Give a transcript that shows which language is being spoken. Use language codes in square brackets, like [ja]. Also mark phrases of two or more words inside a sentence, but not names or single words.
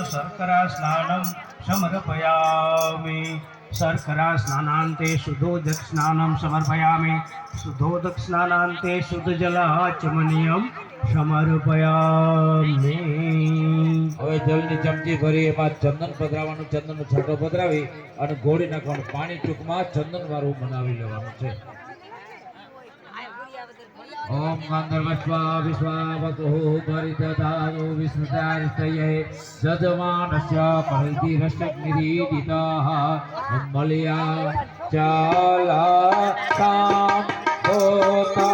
[sa] शर्करा स्नानं समर्पयामि। शर्करा स्नानान्ते शुद्धोदक स्नानं समर्पयामि। शुद्धोदक स्नानान्ते शुद्धजलाचमनीयं समर्पयामि। [gu] હવે જલની ચમચી ભરી એમાં ચંદન પધરાવવાનું, ચંદનનો છાંટો પધરાવી અને ગોળી નાખવાનું, પાણી ટૂંકમાં ચંદન વાળું બનાવી લેવાનું છે। [sa] ओम गंधर्वस्वा विश्वावसुः परिदधातु विस्मृतारिष्टये यजमानस्य परिधिरष्टग्निरीडितः मल्ल्या चालातां